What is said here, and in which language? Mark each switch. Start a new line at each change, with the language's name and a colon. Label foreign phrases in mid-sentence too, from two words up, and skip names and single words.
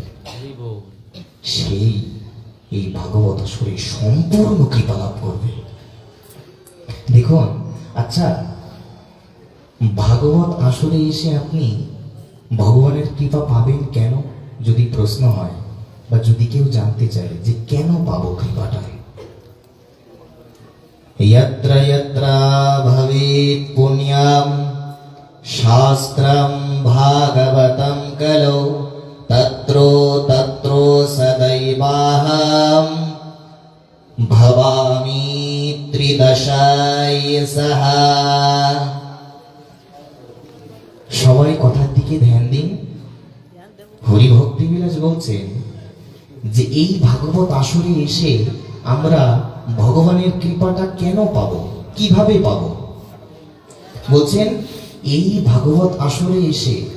Bangla: সেই এই ভাগবত আসরে সম্পূর্ণ কৃপা লাভ করবে। দেখুন, আচ্ছা, ভাগবত আসরে এসে আপনি ভগবানের কৃপা পাবেন কেন? যদি প্রশ্ন হয় বা যদি কেউ জানতে চায় যে কেন পাবো কৃপাটা,
Sanskrit: यत्र यत्र भवेत् पुण्यं शास्त्रं भागवतं कलो तत्रो तत्रो सदैवाहं भवामि त्रिदशाय सह।
Bangla: সবাই কথার দিকে ধ্যান দিন। হরি ভক্তি বিলাস বলছেন যে এই ভাগবত আসরে এসে আমরা ভগবানের কৃপাটা কেন পাবো, কিভাবে পাবো? বলছেন এই ভাগবত আসরে এসে।